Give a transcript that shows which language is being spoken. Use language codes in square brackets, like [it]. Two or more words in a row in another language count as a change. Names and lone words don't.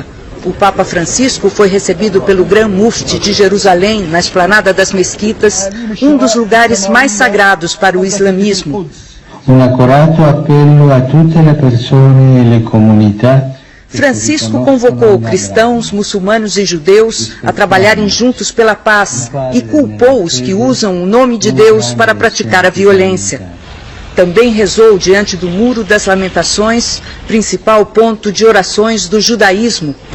[pt] O Papa Francisco foi recebido pelo Gran Mufti de Jerusalém, na esplanada das mesquitas, um dos lugares mais sagrados para o islamismo. [it] Um accorato appello a tutte le persone e le comunità. [pt] Francisco convocou cristãos, muçulmanos e judeus a trabalharem juntos pela paz e culpou os que usam o nome de Deus para praticar a violência. Também rezou diante do Muro das Lamentações, principal ponto de orações do judaísmo.